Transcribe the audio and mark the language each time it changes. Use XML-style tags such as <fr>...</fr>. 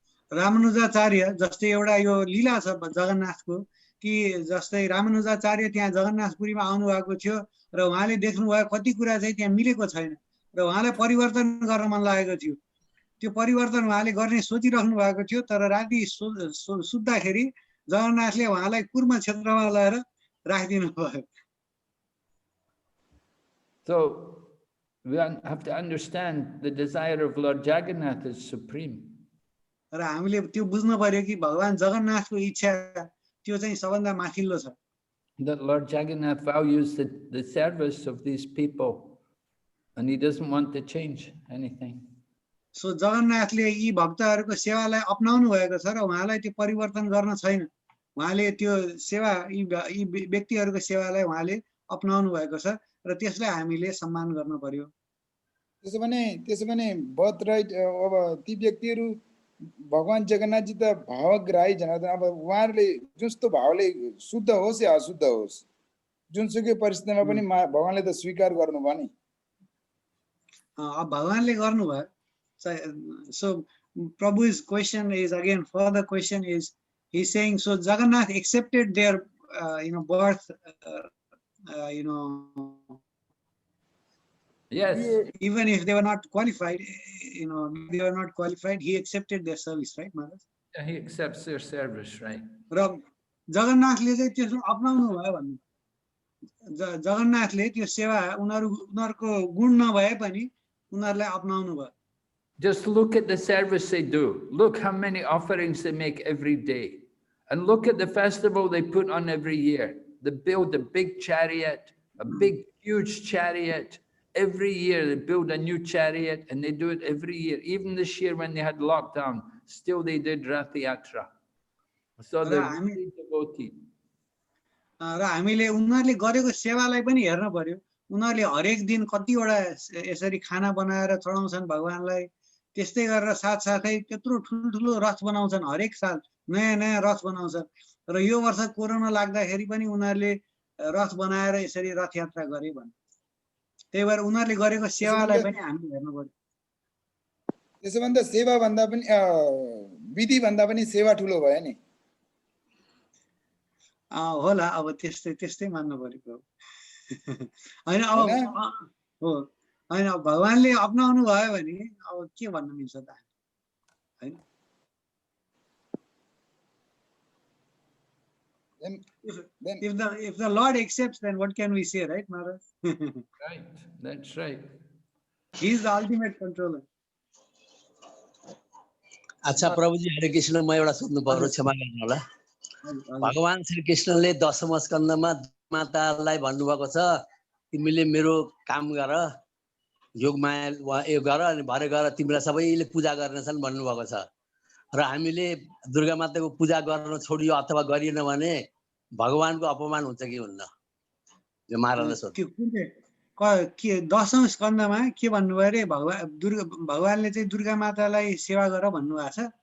<ne>Ramanujacharya, जस्तै एउटा यो लीला छ जगन्नाथको कि जस्तै रामानुजाचार्य त्यहाँ जगन्नाथपुरीमा आउनु भएको थियो र उहाँले देख्नुभयो कति कुरा चाहिँ त्यहाँ मिलेको छैन र उहाँलाई परिवर्तन गर्न मन लागेको थियो। त्यो परिवर्तन उहाँले गर्ने सोचिराख्नु भएको थियो, तर राति सुत्दाखेरि जगन्नाथले उहाँलाई कुर्म क्षेत्रमा लगेर राखिदिनु भयो।</ne> <en>So we have to understand the desire of Lord Jagannath is supreme.</en> <ne>र हामीले त्यो बुझ्नु पर्यो कि भगवान जगन्नाथको इच्छा त्यो चाहिँ सबभन्दा माथिल्लो छ। That Lord Jagannath values the service of these people and he doesn't want to change anything. So जगन्नाथले यी भक्तहरूको सेवालाई अपनाउनु भएको छ र उहाँलाई त्यो परिवर्तन गर्न छैन। उहाँले त्यो सेवा यी व्यक्तिहरूको सेवालाई उहाँले अपनाउनु भएको छ र त्यसलाई हामीले सम्मान गर्न पर्यो। त्यसो भने</ne> <en>birth right</en> <ne>अब ती व्यक्तिहरू भगवान जगन्नाथजी त भावग्राही जनार्दन, अब उहाँहरूले जस्तो भावले शुद्ध होस् या अशुद्ध होस्, जुनसुकै परिस्थितिमा पनि भगवानले त स्वीकार गर्नुभयो नि। अब भगवानले गर्नुभयो।</ne> <en>So Prabhu's question is again, further question is, he's saying, so Jagannath accepted their you know, birth, you know, yes, even if they were not qualified, you know, they were not qualified, he accepted their service, right, Maharaj? Yeah, he accepts their service, right?</en> <ne>र जगन्नाथले चाहिँ त्यसमा अपनाउनु भयो भन्नु। जगन्नाथले त्यो सेवा उनीहरूको गुण नभए पनि उनीहरूलाई अपनाउनु भयो।</ne> <en>Just look at the service they do. Look how many offerings they make every day. And look at the festival they put on every year. They build a big chariot, a big, huge chariot. Every year they build a new chariot and they do it every year. Even this year when they had lockdown, still they did Rath Yatra. So they're very devoted.</en> <ne>र हामीले उनीहरूले गरेको सेवालाई पनि हेर्न पर्यो। उनीहरूले हरेक दिन कतिवटा यसरी खाना बनाएर चढाउँछन् भगवानलाई। त्यस्तै गरेर साथसाथै त्यत्रो ठुलो रथ बनाउँछन्, हरेक साल नयाँ नयाँ रथ बनाउँछन्। र यो वर्ष कोरोना लाग्दाखेरि पनि उनीहरूले रथ बनाएर यसरी रथ यात्रा गरे भन्छ। त्यही भएर उनीहरूले गरेको सेवालाई पनि हामीले हेर्नु पर्यो। त्यसो भन्दा सेवा भन्दा पनि विधि भन्दा पनि सेवा ठुलो भयो नि। होला, अब त्यस्तै मान्नु पर्यो। हैन अब हो, हैन भगवानले अपनाउनु भयो भने अब के भन्नु मिल्छ त, हैन?</ne> <en>If the Lord accepts, then what can we say, right, Maharaj? Right, that's right. He is the ultimate controller.</en> <ne>अच्छा प्रभुजी, हरे कृष्ण, म एउटा सोध्नु पर्यो, क्षमा गर्नु होला। भगवान श्री कृष्णले दशम स्कन्धमा मातालाई भन्नुभएको छ, तिमीले मेरो काम गर, योगमाया यो गर, अनि भरे गएर तिमीलाई सबैले पूजा गर्नेछन् भन्नुभएको छ। र हामीले दुर्गा माताको पूजा गर्न छोडियो अथवा गरिएन भने भगवानको अपमान हुन्छ कि हुन्न? यो महाराजले सोध्नु। के दशम स्कन्धमा के भन्नुभयो अरे? भगवानले चाहिँ दुर्गा मातालाई सेवा गर भन्नुभएको छ।</ne>